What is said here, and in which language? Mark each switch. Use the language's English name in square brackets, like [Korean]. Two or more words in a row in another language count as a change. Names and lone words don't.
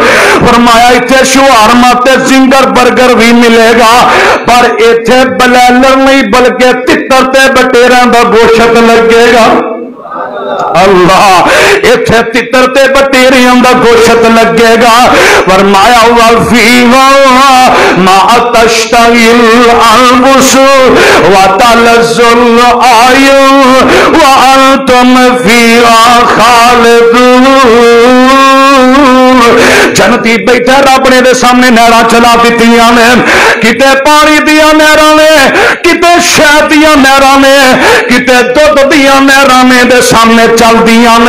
[Punjabi] فرمایا اتھے شوارما تے جنگر برگر بھی ملے گا پر اتھے بلیلر نہیں بلکہ تیتر تے بٹیراں دا گوشت لگے گا. اللہ اتھے تیتر تے بٹیریاں دا گوشت لگے گا. [Arabic] فرمایا وفيها ما تشتهي الأنفس وتلذ الأعين وأنتم فيها خالدون. [Punjabi] جنتی بیٹھے رب نے دے سامنے نہراں چلا دتیاں نے، کتے پانی دیاں نہراں نے، کتے شہد دیاں نہراں نے، کتے دودھ دیاں نہراں نے دے سامنے چلدیاں نے.